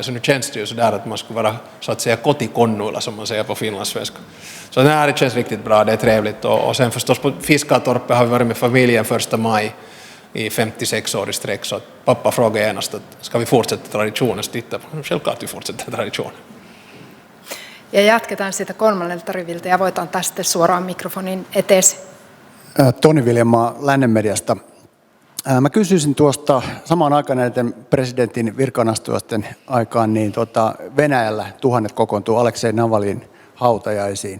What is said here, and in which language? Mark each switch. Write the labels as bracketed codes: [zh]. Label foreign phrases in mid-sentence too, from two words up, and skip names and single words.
[sv] Så nu känns det ju sådär att man skulle vara så att säga kotikonnuilla, som man säger på finlandssvenska. Så det känns riktigt bra, det är trevligt. Och sen förstås på Fiskartorpet har vi varit med familjen 1 maj i 56 år i sträck, så att pappa frågade genast att ska vi fortsätta traditionen, så titta, självklart vi fortsätter traditionen. [fi] Ja jatketaan siitä kolmannelta riviltä ja voit antaa sitten suoraan mikrofonin eteesi. Toni Viljamaa Lännen-mediasta. Mä kysyisin tuosta samaan aikaan näiden presidentin virkanastujaisten aikaan, niin Venäjällä tuhannet kokoontuu Aleksei Navalin hautajaisiin.